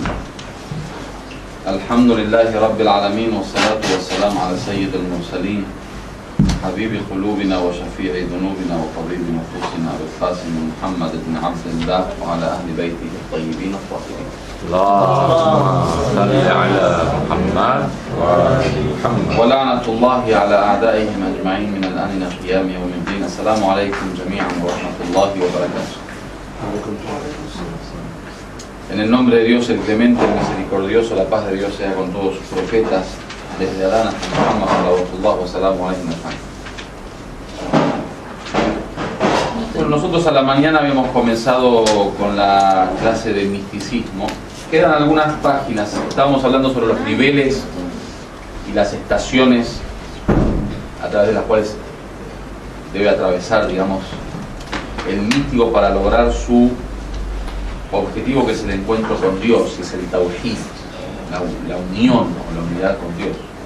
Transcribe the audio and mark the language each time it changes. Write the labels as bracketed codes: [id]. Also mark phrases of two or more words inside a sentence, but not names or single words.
[ar] الحمد لله رب العالمين، والصلاة والسلام على سيد المرسلين حبيب قلوبنا وشفيع ذنوبنا وطبيب نفوسنا بالقاسم محمد بن عبد الله وعلى أهل بيته الطيبين الطاهرين. اللهم صل على محمد وعلى محمد. ولعنة الله على أعدائهم أجمعين من الآن إلى قيام يوم الدين. السلام عليكم جميعا ورحمة الله وبركاته. [es] En el nombre de Dios, el clemente, el misericordioso, la paz de Dios sea con todos sus profetas, desde Adán hasta Muhammad, [ar] صلى الله عليه وسلم. [es] Bueno, nosotros a la mañana habíamos comenzado con la clase de misticismo. Quedan algunas páginas. Estábamos hablando sobre los niveles y las estaciones a través de las cuales debe atravesar, digamos, el místico para lograr su objetivo, que es el encuentro con Dios, que es el tawhid, la unión o la unidad con Dios.